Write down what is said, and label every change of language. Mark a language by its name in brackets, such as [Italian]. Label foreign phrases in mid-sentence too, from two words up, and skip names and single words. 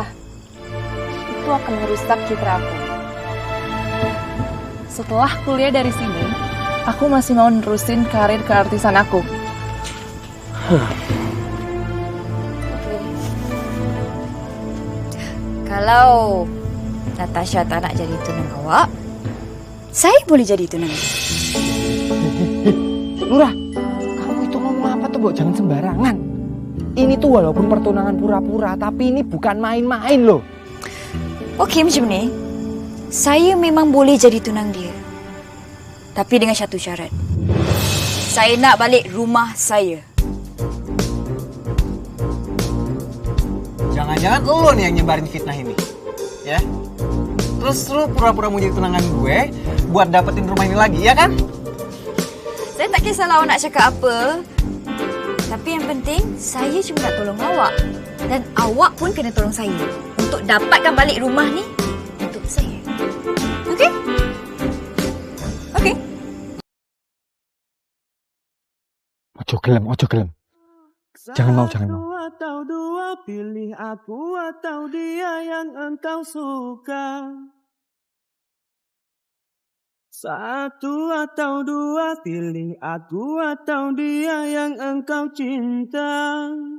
[Indonesian] Itu akan merusak citra aku. Setelah kuliah dari sini, aku masih mau nerusin karir keartisan aku. [Malay] Kalau Natasha tak nak jadi tunang awak, saya boleh jadi tunang. [Indonesian] Nurah, kamu itu ngomong apa tuh, Mbok? Jangan sembarangan. Ini tuh walaupun pertunangan pura-pura, tapi ini bukan main-main loh. [Malay] Okey, macam ni. Saya memang boleh jadi tunang dia. Tapi dengan satu syarat. Saya nak balik rumah saya. [Indonesian] Jangan-jangan lo nih yang nyebarin fitnah ini, ya? Terus lu pura-pura mau jadi tunangan gue buat dapetin rumah ini lagi, ya kan? [Malay] Saya tak kisahlah awak nak cakap apa. Tapi yang penting, saya cuma nak tolong awak. Dan awak pun kena tolong saya. Untuk dapatkan balik rumah ni untuk saya. Okey? Okey. [Javanese] Ojo gelem. [Indonesian] Jangan mau. Atau dua, pilih aku atau dia yang engkau suka. Satu atau dua, pilih aku atau dia yang engkau cinta.